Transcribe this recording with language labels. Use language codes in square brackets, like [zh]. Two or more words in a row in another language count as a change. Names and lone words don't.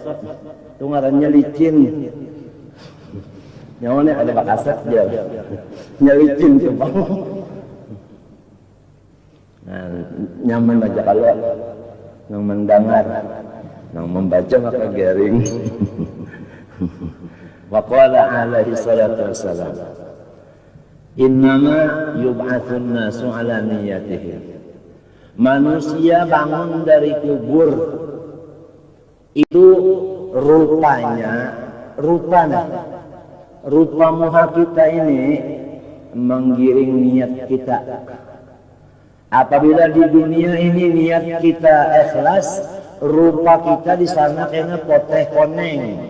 [bjn] Itu ngarannya licin. Nyawane ada bakasat dia. Nya licin tuh Bang. Nah, nyaman aja kalau nang mendengar, nang membaca maka garing. [ar] وقال عليه الصلاة والسلام، إنما يبعث الناس على نياتهم. [bjn] Manusia bangun dari kubur itu rupa muha kita ini menggiring niat kita. Apabila di dunia ini niat kita ikhlas, rupa kita di sana kena poteh koneng.